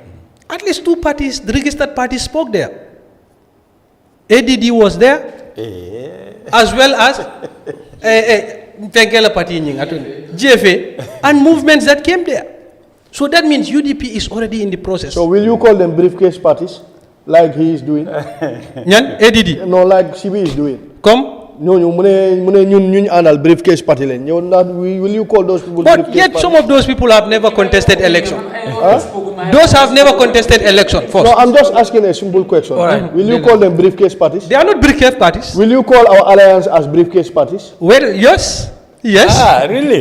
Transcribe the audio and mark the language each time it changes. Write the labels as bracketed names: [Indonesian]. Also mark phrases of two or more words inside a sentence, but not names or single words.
[English] At least two parties, the registered parties spoke there. ADD was there, as well as GFA, and movements that came there. So that means UDP is already in the process. So will you call them briefcase parties, like he is doing? ADD? No, like CB is doing. Come? [Wolof] ñooñu mu ne ñun àndal [English] briefcase party [Wolof] leen ñëw ndax [English] will you call those people but yet some of those people have never contested election. Those have never contested election first. No, I'm just asking a simple question. Will you call them briefcase parties? They are not briefcase parties. Will you call our alliance as briefcase parties? Well, yes. Really?